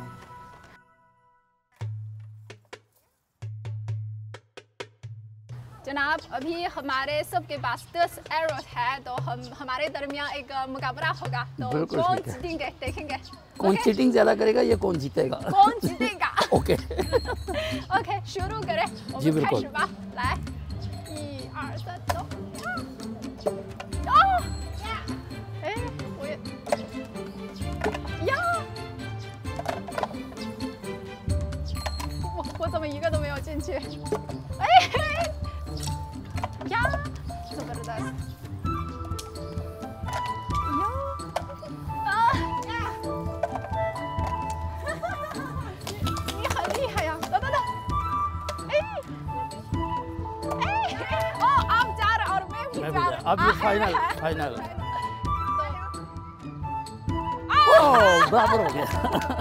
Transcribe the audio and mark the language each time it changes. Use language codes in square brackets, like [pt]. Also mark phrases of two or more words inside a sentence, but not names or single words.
[ur] جناب, ابھی ہمارے سب کے پاس 10 ایروز ہے, تو ہمارے درمیان ایک مقابلہ ہوگا. تو کون جیتیں گے دیکھیں گے. کون چیٹنگ زیادہ کرے گا یا کون جیتے گا؟ کون جیتے گا. اوکے اوکے, شروع کریں. جی بالکل. [zh] 来，1 2 3 走。哎，我也呀，我怎么一个都没有进去？ [ur] 哎呀，زبردست. اب یہ فائنل برابر ہو گیا.